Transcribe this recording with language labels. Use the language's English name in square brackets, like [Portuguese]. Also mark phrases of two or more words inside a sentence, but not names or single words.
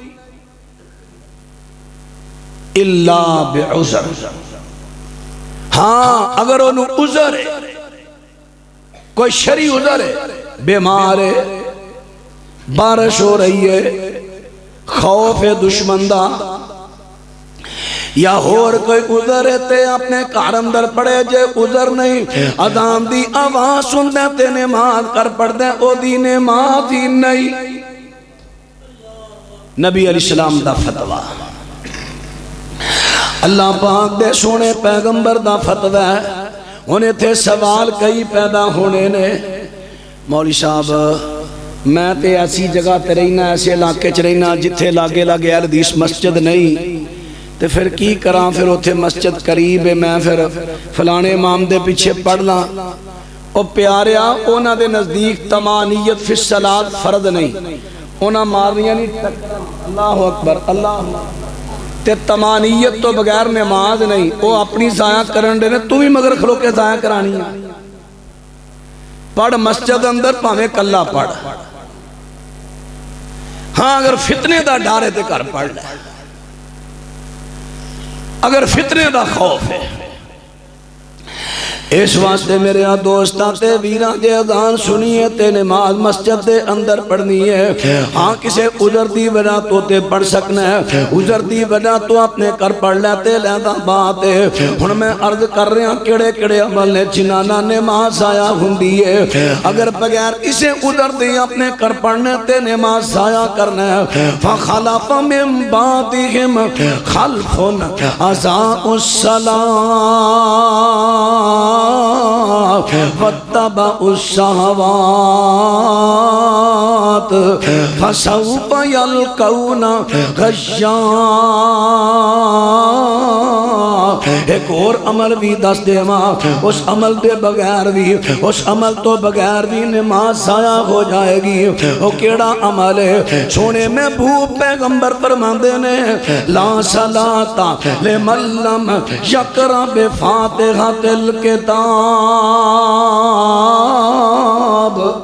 [Punjabi] اللہ بعذر ہاں اگر انہوں عذر ہے کوئی شرعی عذر ہے بیمار ہے بارش ہو رہی ہے خوف دشمن دا یا اور کوئی عذر ہے تے اپنے کار اندر پڑے جے عذر نہیں اذان دی آواز سن دے تے نماز کر پڑھ دے او دی نماز ہی نہیں نبی [Arabic] علیہ السلام [Punjabi] دا فتوہ اللہ پاک دے سونے پیغمبر دا فتوہ ہے انہیں تھے سوال کئی پیدا ہونے نے مولی صاحب میں تے ایسی جگہ تے رہنا ایسے علاقے چ رہنا جتھے لاگے لاگے اہل حدیث مسجد نہیں تے پھر کی کراں پھر اتھے مسجد قریب ہے میں پھر فلانے امام دے پیچھے پڑھ لاں او پیاریا اونا دے نزدیک [Arabic] تمانیت فی الصلاۃ [Punjabi] فرض نہیں، اونا مارنیاں نہیں ٹکرا، [Arabic] اللہ اکبر [Punjabi] اللہ تے تمانیت تو بغیر نماز نہیں، او اپنی ضائع کرن دے نے، تو بھی مگر کھلو کے ضائع کرانی ہے۔ پڑھ مسجد اندر پاویں کلا پڑھ، ہاں اگر فتنے دا ڈر ہے تے گھر پڑھ لے، اگر فتنے دا خوف ہے۔ اس واسطے میرے دوستاں تے ویراں دے اذان سنیے تے نماز مسجد دے اندر پڑھنی ہے۔ ہاں کسے عذر دی وجہ تو تے پڑھ سکنا ہے، عذر دی وجہ تو اپنے گھر پڑھ لے تے لیندہ بات ہے۔ ہن میں عرض کر رہا ہوں کیڑے کیڑے عمل نے جنہاں نال نماز ضائع ہوندی ہے، اگر بغیر کسے عذر دی اپنے گھر پڑھنے تے نماز ضائع کرنا ہے، [Arabic] فخلف من بعدہم خلف اضاعوا الصلاۃ واتبعوا الشہوات فسوف یلقون غیا۔ [Punjabi] ایک اور عمل بھی دس دے ماں، اس عمل دے بغیر بھی، اس عمل تو بغیر بھی نماز ضائع ہو جائے گی۔ وہ کیڑا عمل ہے؟ سونے میں محبوب پیغمبر فرماندے نے [Arabic] لا صلاۃ لمن لم یقرأ بفاتحۃ الکتاب۔